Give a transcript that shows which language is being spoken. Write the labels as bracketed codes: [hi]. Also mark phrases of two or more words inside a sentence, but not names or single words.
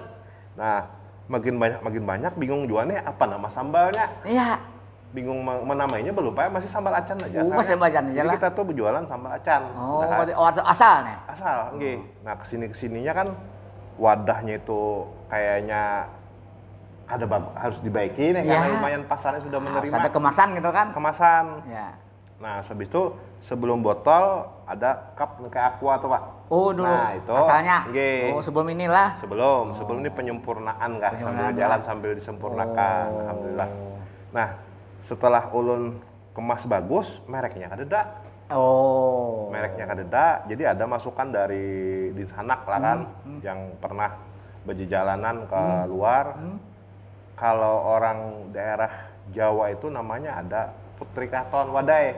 [id] Nah, makin banyak bingung jualnya apa nama sambalnya. Iya. Bingung menamainya belum Pak, masih sambal acan aja. Masih sambal acan aja Jadi lah. kita tuh berjualan sambal acan. Oh, Sudah. berarti asal nih. Asal, nggih. Nah, kesininya kan wadahnya itu kayaknya ada harus dibaiki nih, karena Ya. lumayan pasarnya sudah Harus menerima ada kemasan gitu kan? kemasan. Ya. Nah, habis itu sebelum botol ada cup kayak aqua tuh Pak. Oh, dulu. Nah, itu asalnya. nggih. Oh, sebelum inilah. Sebelum ini penyempurnaan kah, sambil Penyempurnaan jalan lah. sambil disempurnakan, Oh. alhamdulillah. [bjn] Nah, setelah ulun kemas bagus, mereknya kadeda. [id] Oh. [bjn] Mereknya kadeda, jadi ada masukan dari Dinsanak lah kan, yang pernah berjalanan ke luar. [id] Kalau orang daerah Jawa itu namanya ada Putri Kraton, Wadai.